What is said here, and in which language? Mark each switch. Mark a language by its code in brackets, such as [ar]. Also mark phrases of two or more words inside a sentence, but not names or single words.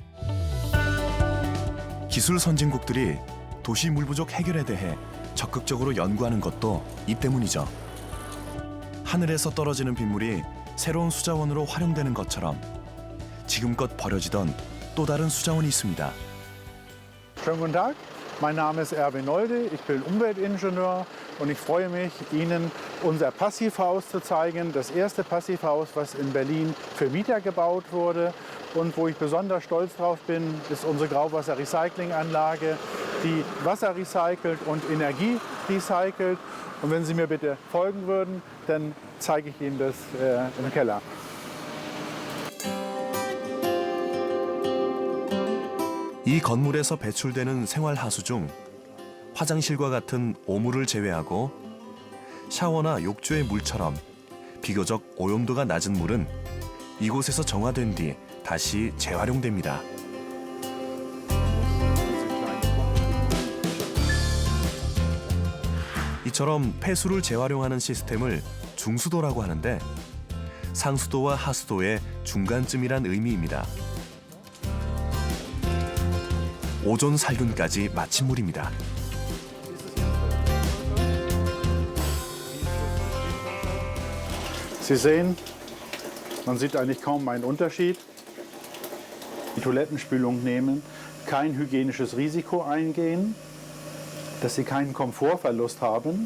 [ko] 기술 선진국들이 도시 물 부족 해결에 대해 적극적으로 연구하는 것도 이 때문이죠. 하늘에서 떨어지는 빗물이 새로운 수자원으로 활용되는 것처럼 지금껏 버려지던 또 다른 수자원이 있습니다. [de] Schönen guten Tag, mein Name ist Erwin Nolde, ich bin Umweltingenieur und ich freue mich, Ihnen unser Passivhaus zu zeigen. Das erste Passivhaus, was in Berlin für Mieter gebaut wurde. Und wo ich besonders stolz drauf bin, ist unsere Grauwasser-Recyclinganlage, die Wasser recycelt und Energie recycelt. Und wenn Sie mir bitte folgen würden, dann zeige ich Ihnen das im Keller. [ko] 이 건물에서 배출되는 생활하수 중 화장실과 같은 오물을 제외하고 샤워나 욕조의 물처럼 비교적 오염도가 낮은 물은 이곳에서 정화된 뒤 다시 재활용됩니다. 이처럼 폐수를 재활용하는 시스템을 중수도라고 하는데 상수도와 하수도의 중간쯤이란 의미입니다. 오존 살균까지 마침물입니다. [de] Sie sehen, man sieht eigentlich kaum einen Unterschied. Die Toilettenspülung nehmen, kein hygienisches Risiko eingehen, dass sie keinen Komfortverlust haben.